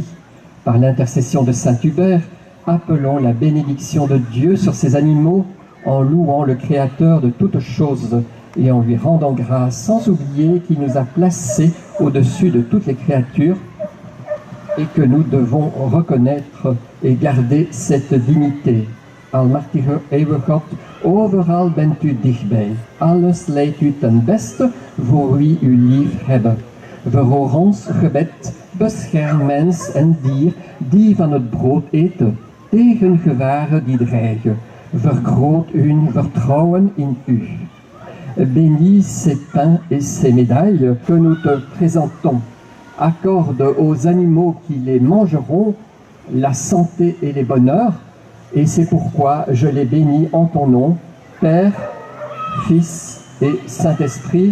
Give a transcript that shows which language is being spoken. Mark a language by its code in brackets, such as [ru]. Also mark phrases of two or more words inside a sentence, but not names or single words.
[fr] Par l'intercession de saint Hubert, appelons la bénédiction de Dieu sur ces animaux en louant le Créateur de toutes choses et en lui rendant grâce, sans oublier qu'il nous a placés au-dessus de toutes les créatures et que nous devons reconnaître et garder cette dignité. [nl] Almachtige eeuwige God, overal bent u dichtbij. Alles leidt u ten beste voor wie u lief hebben. Verhoor ons gebed, bescherm mens en dier die van het brood eten, tegen gevaren die dreigen. Vergroot hun vertrouwen in u. [fr] Bénis ces pains et ces médailles que nous te présentons. Accorde aux animaux qui les mangeront la santé et les bonheurs, et c'est pourquoi je les bénis en ton nom, Père, Fils et Saint-Esprit.